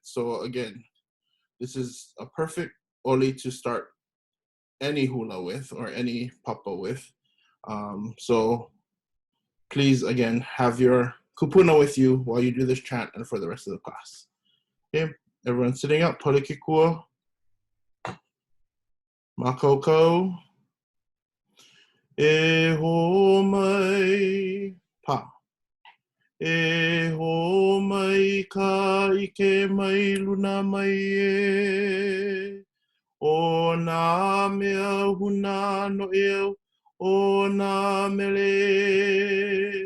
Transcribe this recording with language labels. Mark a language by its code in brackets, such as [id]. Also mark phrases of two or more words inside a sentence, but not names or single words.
[en] So again, this is a perfect oli to start any hula with, or any papa with. So please, again, have your kupuna with you while you do this chant and for the rest of the class. Okay, everyone sitting up, [haw] palikikua, makoko, e ho mai pa, e ho mai ka ike mai luna mai e, o nā mea huna no eo, o nā mele.